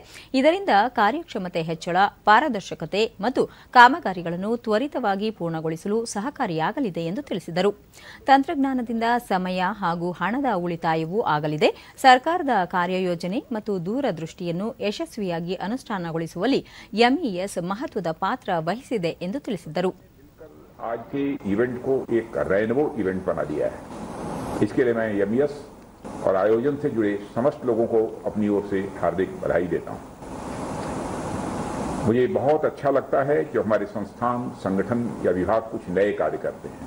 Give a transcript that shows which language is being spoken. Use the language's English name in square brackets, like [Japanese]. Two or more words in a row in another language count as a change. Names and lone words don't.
[Kannada] ಇದರಿಂದ ಕಾರ್ಯಕ್ಷಮತೆ ಹೆಚ್ಚಳ, ಪಾರದರ್ಶಕತೆ ಮತ್ತು ಕಾಮಗಾರಿಗಳನ್ನು ತ್ವರಿತವಾಗಿ ಪೂರ್ಣಗೊಳಿಸಲು ಸಹಕಾರಿಯಾಗಲಿದೆ ಎಂದು ತಿಳಿಸಿದರು. ತಂತ್ರಜ್ಞಾನದಿಂದ ಸಮಯ ಹಾಗೂ ಹಣದ ಉಳಿತಾಯವೂ ಆಗಲಿದೆ. ಸರ್ಕಾರದ ಕಾರ್ಯಯೋಜನೆ ಮತ್ತು ದೂರದೃಷ್ಟಿಯನ್ನು ಯಶಸ್ವಿಯಾಗಿ ಅನುಷ್ಠಾನಗೊಳಿಸುವಲ್ಲಿ ಎಂಇಎಸ್ ಮಹತ್ವದ ಪಾತ್ರ ವಹಿಸಿದೆ ಎಂದು ತಿಳಿಸಿದರು. [Hindi] आज के इवेंट को एक रेनबो इवेंट बना दिया है. इसके लिए मैं एमईएस और आयोजन से जुड़े समस्त लोगों को अपनी ओर से हार्दिक बधाई देता हूं. मुझे बहुत अच्छा लगता है कि हमारे संस्थान, संगठन या विभाग कुछ नए कार्य करते हैं.